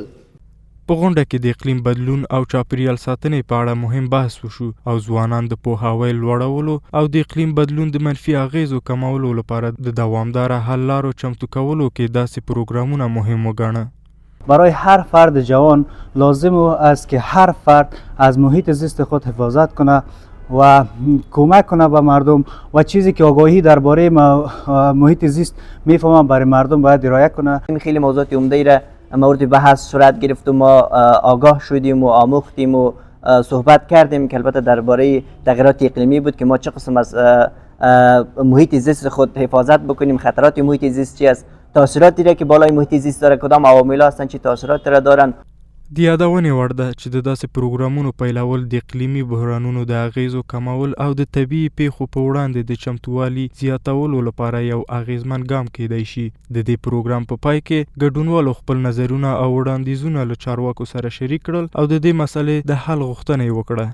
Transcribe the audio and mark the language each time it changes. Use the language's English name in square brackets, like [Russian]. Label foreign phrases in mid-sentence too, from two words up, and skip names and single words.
[Pashto] په غونډه کې د اقلیم بدلون او چاپیریال ساتنې په اړه مهم بحث وشو او ځوانان د پوهاوي لوړولو او د اقلیم بدلون د منفي اغیزو کمولو لپاره د دوامداره حل لارو چمتو کولو کې داسې پروګرامونه مهم وګڼه. [Persian] برای هر فرد جوان لازم است که هر فرد از محیط زیست خود حفاظت کنه و کمک کنه به مردم و چیزی که آگاهی درباره محیط زیست میفهمن برای مردم باید رعایت کنه. این خیلی موضوعات عمده‌ای را مورد بحث صورت گرفت و ما آگاه شدیم و آموختیم و صحبت کردیم که البته درباره تغییرات اقلیمی بود که ما چه قسم از محیط زیست خود حفاظت بکنیم، خطرات محیط زیست چی است، تاثیراتی را که بالای محیط زیست داره، کدام عوامل هستند چه تاثیراتی را دارند. [Pashto] د یادونې وړ ده چې د داسې پروګرامونو پیلول د اقلیمي بحرانونو د اغیزو کمول او د طبیعي پیښو په وړاندې د چمتووالي زیاتولو لپاره یو اغیزمن ګام کیدای شي. د دې پروګرام په پای کې ګډونوالو خپل نظرونه او وړاندیزونه له چارواکو سره شریک کړل او د دې مسلې د حل غوښتنه یې وکړه.